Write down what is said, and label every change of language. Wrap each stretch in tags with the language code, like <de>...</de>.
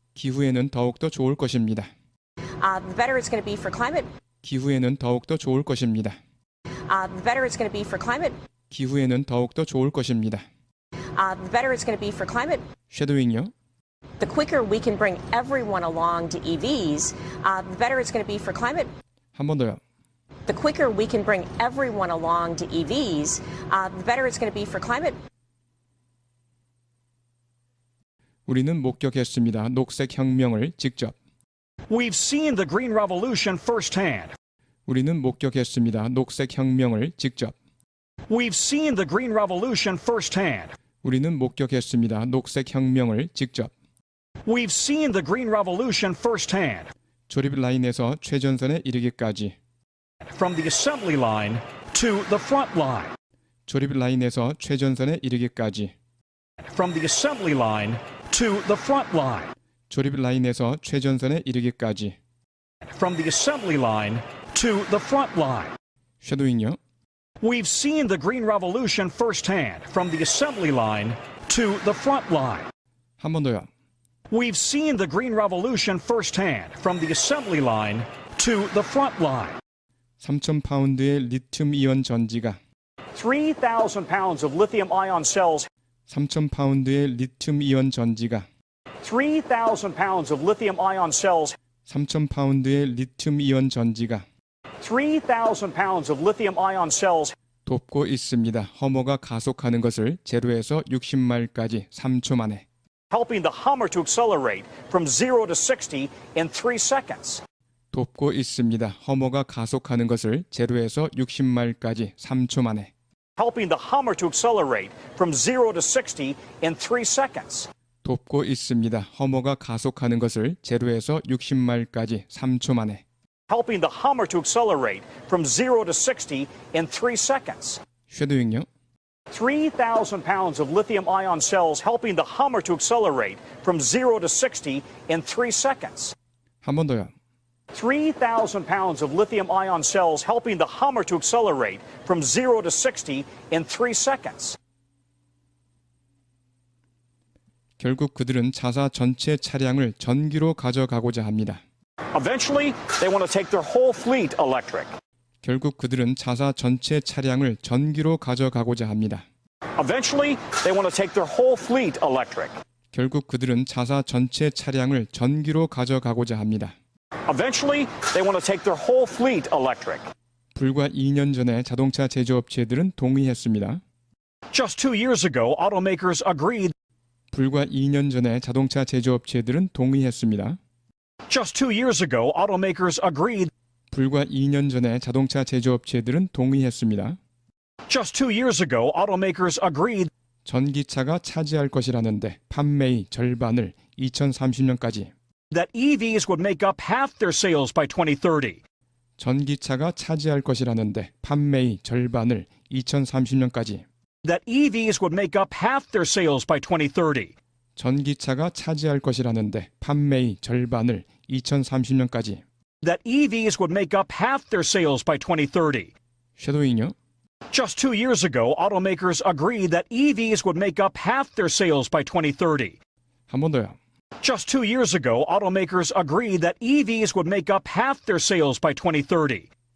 <ko>기후에는 더욱더 좋을 것입니다.</ko> <en>the better it's going to be for climate.</en> <ko>기후에는 더욱더 좋을 것입니다.</ko> <en>The better it's going to be for climate.</en> <ko>기후에는 더욱더 좋을 것입니다.</ko> <en>The better it's going to be for climate.</en> <ko>쉐도잉요.</ko> <en>The quicker we can bring everyone along to EVs, the better it's going to be for climate.</en> <ko>한 번 더요.</ko> <en>The quicker we can bring everyone along to EVs, the better it's going to be for climate.</en> <ko>우리는 목격했습니다. 녹색 혁명을 직접.</ko> <en>We've seen the green revolution firsthand.</en> <ko>우리는 목격했습니다. 녹색 혁명을 직접.</ko> <en>We've seen the green revolution firsthand.</en> <ko>우리는 목격했습니다. 녹색 혁명을 직접.</ko> <en>We've seen the green revolution firsthand.</en> <ko>조립 라인에서 최전선에 이르기까지.</ko> <en>From the assembly line to the front line.</en> <ko>조립 라인에서 최전선에 이르기까지.</ko> <en>From the assembly line to the front line.</en> <ko>조립 라인에서 최전선에 이르기까지.</ko> <en>From the assembly line to the front line.</en> <ko>쉐도잉요.</ko> <en>We've seen the green revolution firsthand. From the assembly line to the front line.</en> <ko>한 번 더요.</ko> <en>We've seen the green revolution firsthand. From the assembly line to the front line.</en> <ko>3,000파운드의 리튬 이온 전지가</ko> <en>3,000 pounds of lithium ion cells.</en> <ko>3,000파운드의 리튬 이온 전지가</ko> <en>3,000 pounds of lithium ion cells.</en> <ko>3,000파운드의 리튬 이온 전지가</ko> <en>3,000 pounds of lithium ion cells.</en> <ko>돕고 있습니다. 허머가 가속하는 것을 제로에서 60마일까지 3초 만에.</ko> <en>Helping the Hummer to accelerate from 0 to 60 in 3 seconds.</en> <ko>돕고 있습니다. 허머가 가속하는 것을 제로에서 60마일까지 3초 만에.</ko> <en>Helping the Hummer to accelerate from 0 to 60 in 3 seconds.</en> <ko>돕고 있습니다. 허머가 가속하는 것을 제로에서 60마일까지 3초 만에.</ko> <en>helping the Hummer to accelerate from 0 to 60 in 3 seconds.</en> <ko>쉐도잉요.</ko> <en>3,000 pounds of lithium-ion cells helping the Hummer to accelerate from 0 to 60 in 3 seconds.</en> <ko>한 번 더요.</ko> <en>3,000 pounds of lithium-ion cells helping the Hummer to accelerate from 0 to 60 in 3 seconds.</en> <ko>결국 그들은 자사 전체 차량을 전기로 가져가고자 합니다.</ko> <en>Eventually, they want to take their whole fleet electric.</en> <ko>결국 그들은 자사 전체 차량을 전기로 가져가고자 합니다.</ko> <en>Eventually, they want to take their whole fleet electric.</en> <ko>결국 그들은 자사 전체 차량을 전기로 가져가고자 합니다.</ko> <en>Eventually, they want to take their whole fleet electric.</en> <ko>불과 2년 전에 자동차 제조업체들은 동의했습니다.</ko> <en>Just 2 years ago, automakers agreed.</en> <ko>불과 2년 전에 자동차 제조업체들은 동의했습니다.</ko> <en>Just 2 years ago, automakers agreed.</en> <ko>불과 2년 전에 자동차 제조업체들은 동의했습니다.</ko> <en>Just 2 years ago, automakers agreed.</en> <ko>전기차가 차지할 것이라는데 판매의 절반을 2030년까지.</ko> <en>That EVs would make up half their sales by 2030.</en> <ko>전기차가 차지할 것이라는데 판매의 절반을 2030년까지.</ko> <en>That EVs would make up half their sales by 2030.</en> <ko>전기차가 차지할 것이라는데 판매의 절반을 2030년까지.</ko> <en>That EVs would make up half their sales by 2030.</en> <ko>쉐도잉요.</ko> <en>Just 2 years ago, automakers agreed that EVs would make up half their sales by 2030.</en> <ko>한 번 더요.</ko> <en>Just 2 years ago, automakers agreed that EVs would make up half their sales by 2030.</en>